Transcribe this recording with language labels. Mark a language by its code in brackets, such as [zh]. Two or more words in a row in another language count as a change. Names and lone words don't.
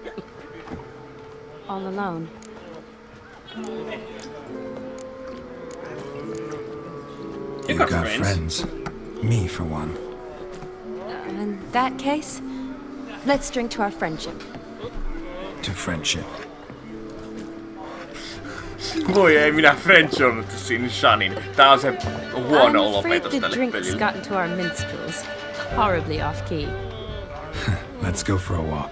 [en] All alone. You got friends. Me, for one. In that case, let's drink to our friendship. To friendship. [fi] Voi ei, minä friendzonut siinä Shanin. Tää on se huono [en] I'm afraid [fi] lopetus [en] the [fi] tälle [en] drinks [fi] pelille. [en] got into our minstrels. Horribly off key. Let's go for a walk.